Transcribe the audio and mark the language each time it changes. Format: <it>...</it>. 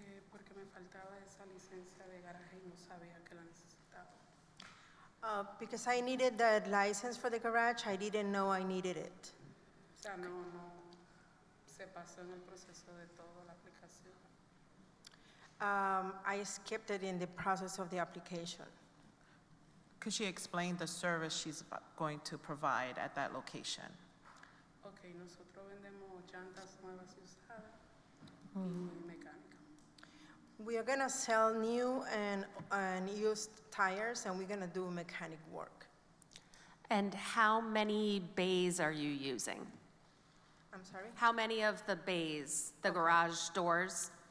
<es>Porque me faltaba esa licencia de garaje y no sabía que la necesitaba.</es> <en>Because I needed the license for the garage, I didn't know I needed it.</en> <es>O sea, no se pasó en el proceso de toda la aplicación.</es> <en>I skipped it in the process of the application. Could she explain the service she's going to provide at that location?</en> <es>Ok, nosotros vendemos llantas nuevas y usadas y mecánica.</es> <en>We are gonna sell new and used tires, and we're gonna do mechanic work. And how many bays are you using? I'm sorry? How many of the bays, the garage doors?</en>